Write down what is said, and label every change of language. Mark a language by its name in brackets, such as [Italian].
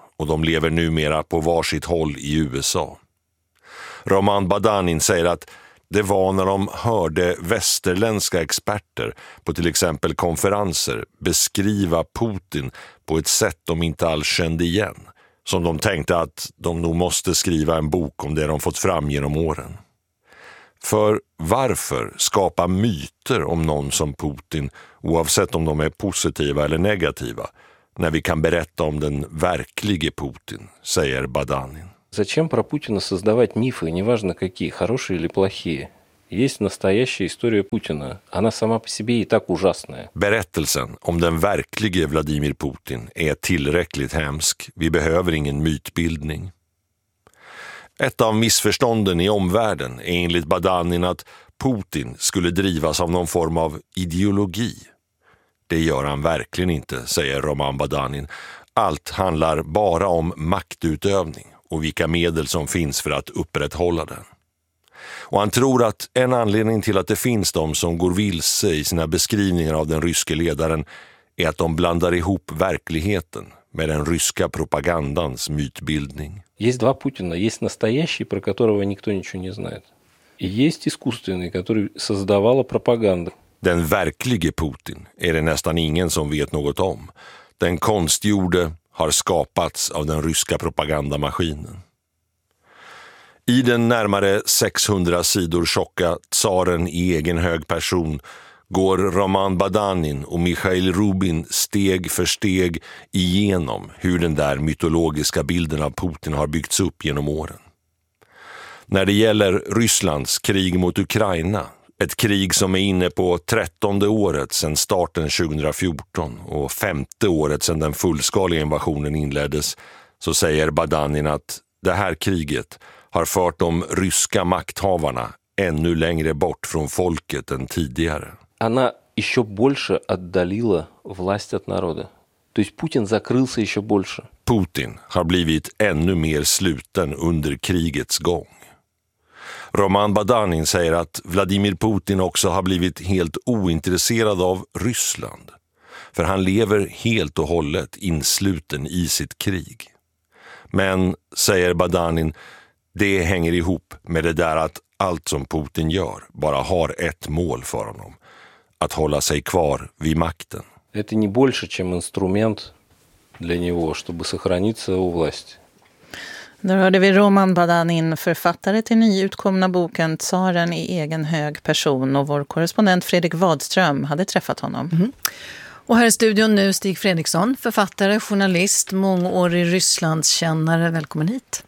[Swedish] Och de lever numera på varsitt håll i USA. Roman Badanin säger att det var när de hörde västerländska experter på till exempel konferenser beskriva Putin på ett sätt de inte alls kände igen, som de tänkte att de nog måste skriva en bok om det de fått fram genom åren. För varför skapa myter om någon som Putin, oavsett om de är positiva eller negativa, när vi kan berätta om den verklige Putin, säger Badanin. [Russian] Зачем про Путина создавать мифы, неважно какие, хорошие или плохие? Есть настоящая история Путина. Она сама по себе и так ужасная. [Swedish] Berättelsen om den verklige Vladimir Putin är tillräckligt hemsk. Vi behöver ingen mytbildning. Ett av missförstånden i omvärlden är enligt Badanin att Putin skulle drivas av någon form av ideologi. Det gör han verkligen inte, säger Roman Badanin. Allt handlar bara om maktutövning och vilka medel som finns för att upprätthålla den. Och han tror att en anledning till att det finns de som går vilse i sina beskrivningar av den ryske ledaren är att de blandar ihop verkligheten med den ryska propagandans mytbildning. [Russian] Есть два Путина. Есть настоящий, про которого никто ничего не знает. И есть искусственный, который создавала пропаганда. [Swedish] Den verklige Putin är det nästan ingen som vet något om. Den konstgjorde har skapats av den ryska propagandamaskinen. I den närmare 600 sidor tjocka tsaren i egen hög person går Roman Badanin och Mikhail Rubin steg för steg igenom hur den där mytologiska bilden av Putin har byggts upp genom åren. När det gäller Rysslands krig mot Ukraina, ett krig som är inne på 13:e året sedan starten 2014 och 5:e året sedan den fullskaliga invasionen inleddes, så säger Badanin att det här kriget har fört de ryska makthavarna ännu längre bort från folket än tidigare. [Russian] Она еще больше отдалила власть от народа. То есть Путин закрылся еще больше. [Swedish] Путин har blivit ännu mer sluten under krigets gång. Roman Badanin säger att Vladimir Putin också har blivit helt ointresserad av Ryssland. För han lever helt och hållet insluten i sitt krig. Men, säger Badanin, det hänger ihop med det där att allt som Putin gör bara har ett mål för honom. Att hålla sig kvar vid makten. [Russian] Это не больше, чем инструмент для него, чтобы сохраниться у власти. [Swedish] Då hörde vi Roman Badanin, författare till nyutkomna boken Tsaren i egen hög person, och vår korrespondent Fredrik Wadström hade träffat honom. Mm. Och här i studion nu Stig Fredriksson, författare, journalist, mångårig Rysslandskännare. Välkommen hit.